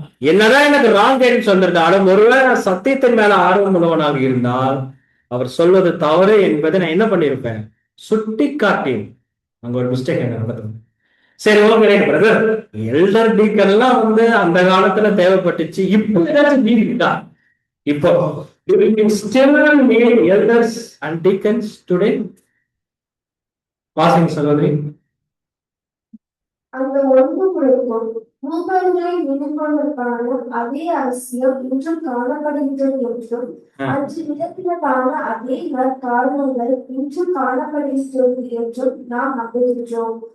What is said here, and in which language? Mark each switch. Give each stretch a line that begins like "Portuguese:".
Tamil: என்னதான் எனக்கு wrong guidance வந்திருந்தாலும் ஒருவேளை நான் சத்தியத்தின் மேல ஆர்வம் உள்ளவனாக இருந்தால் அவர் சொல்வது தவறு என்பதை நான் என்ன பண்ணியிருப்பேன், சுட்டி காட்டி அங்க ஒரு மிஸ்டேக் என்ன நடந்தது. சரி, ஓகே பிரதர், எல்டர் டீக்கன்லாம் வந்து அந்த காலத்துல தேவைப்பட்டுச்சு, இப்போ ஏதாச்சும் நீட் இருக்கா? இப்போ
English: still need elders and deacons today?
Tamil: வாசிங்க சகோதரி. அந்த ஒழுங்குமுறைக்கும் மூப்பர்களை விதிப்பதற்கான அதே அவசியம் இன்றும் காணப்படுகின்றது என்றும், அன்று விதத்திற்கான அதே காரணங்கள் இன்றும் காணப்படுகின்றது என்றும் நாம் நம்புகின்றோம்.